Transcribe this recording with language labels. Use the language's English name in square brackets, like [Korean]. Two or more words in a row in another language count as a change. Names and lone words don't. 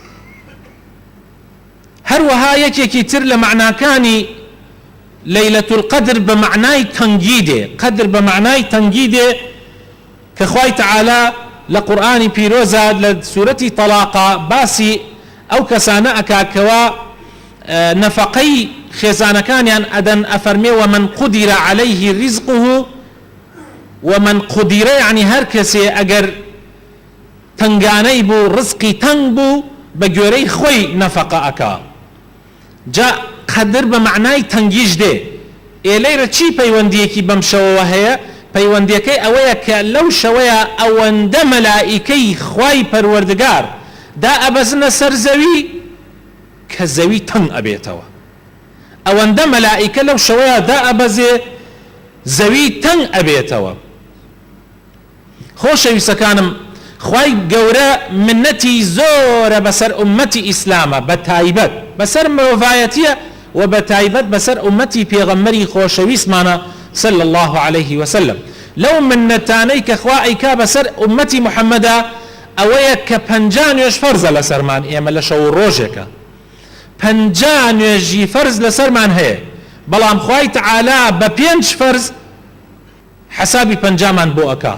[Central Kurdish] هەروەها یەکێکی تر لە معناکانی لەیلەت القەدر بە معنای تەنگی دێ، قەدر بە معنای تەنگی دێ کە خوای تەعالا لە قورئانی پیرۆزە لە سوورەتی تەلاقا باسی ئەو کەسانە ئەکا کەوا نەفەقەی خێزانەکانیان ئەدەن، ئەفەرمێ [Arabic] ومن قدر عليه رزقه ومن قدر [Central Kurdish] يعني [Persian] هر کسی اگر [Central Kurdish] تنگانەی بوو ڕزقی تەنگ بوو بە گوێرەی خۆی نەفەقە ئەکا. جا قەدر بە معنای تەنگیش دێ. لەیرە چی پەیوەندیەکی بەم شەوەوە هەیە؟ پەیوەندیەکەی ئەوەیە کە لەو شەوەیە ئەوەندە مەلائیکەی خوای پەروەردگار دا ئەبەزنە سەر زەوی کە زەوی تەنگ ئەبێتەوە. ئەوەندە مەلائیکە لەو شەوەیە دا ئەبەزێ زەوی تەنگ ئەبێتەوە. خۆشەویستەکانم، خوای گەورە منەتی زۆرە بەسەر ئومەتی ئیسلامە، بە تایبەت بەسەر مرۆڤایەتیە و بە تایبەت بەسەر ئومەتی پێغەمبەری خۆشەویستمانە [Arabic] صلى الله عليه وسلم. [Central Kurdish] لو منەتانەی کە خوا ئەیکا بەسەر ئومەتی محەممەدا ئەوەیە کە 50 نوێژ فەرزە لەسەرمان ئێمە لە شەو ڕۆژێکە، 50 نوێژی فەرز لەسەرمان هەیە، بەڵام خوای تەعالا بە 5 فەرز حسابی 50مان بۆ ئەکا.